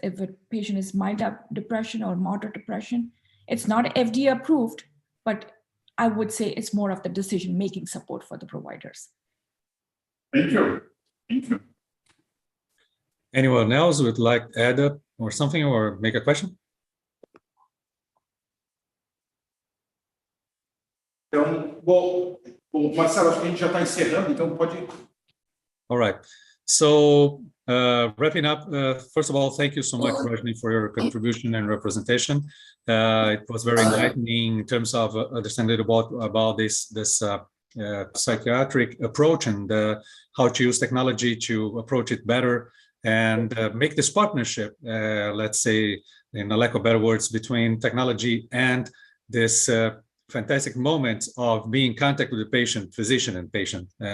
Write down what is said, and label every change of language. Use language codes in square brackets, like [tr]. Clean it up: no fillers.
[en] If a patient is mild depression or moderate depression, it's not FDA approved, but I would say it's more of the decision-making support for the providers. Thank you. Thank you. Anyone else would like to add up or something or make a question? [pt] Então, bom, Marcelo, acho que a gente já está encerrando, então pode. [en] All right. So wrapping up, first of all, thank you so much, Rajni, for your contribution and representation. It was very enlightening in terms of understanding about this psychiatric approach and how to use technology to approach it better and make this partnership, let's say, in a lack of better words, between technology and this fantastic moment of being in contact with the patient, physician and patient.